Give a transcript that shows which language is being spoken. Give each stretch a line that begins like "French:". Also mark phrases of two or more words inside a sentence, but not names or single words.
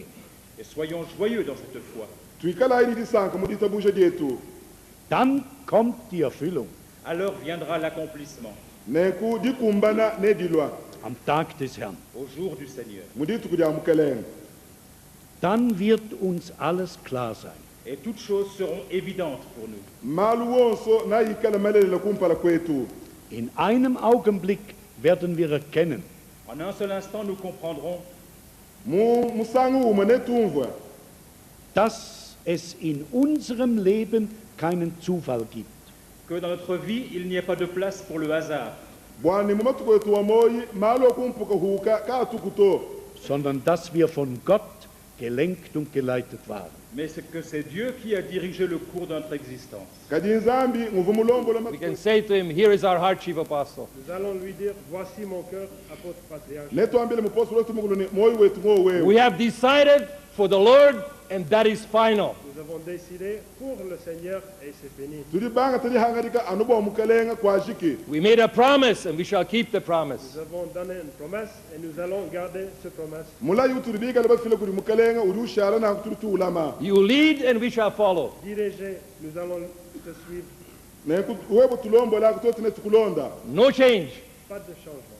French: Et soyons joyeux dans cette foi.
German: Dann kommt die Erfüllung
French: Alors viendra l'accomplissement
German: am Tag des Herrn.
French: au jour du Seigneur.
German: Dann wird uns alles klar sein.
French: Et toutes choses seront évidentes pour nous.
German: In einem Augenblick werden wir erkennen,
French: En un seul instant, nous comprendrons
German: dass es in unserem Leben keinen Zufall gibt,
French: que dans notre vie, il n'y a pas de place pour le hasard,
German: sondern dass wir von Gott gelenkt und geleitet waren.
French: mais que c'est Dieu qui a dirigé le cours de notre existence.
English: We can say to him, here is our heart, chief apostle.
French: Nous allons lui dire, voici mon cœur, apôtre patriarche.
English: We have decided for the Lord, and that is final.
French: Nous avons décidé pour le Seigneur et c'est fini.
English: We made a promise, and we shall keep the promise.
French: Nous avons donné une promesse et nous allons garder cette promesse.
English: You lead, and we shall follow.
French: Dirigez, nous allons te suivre.
English: No change.
French: Pas de changement.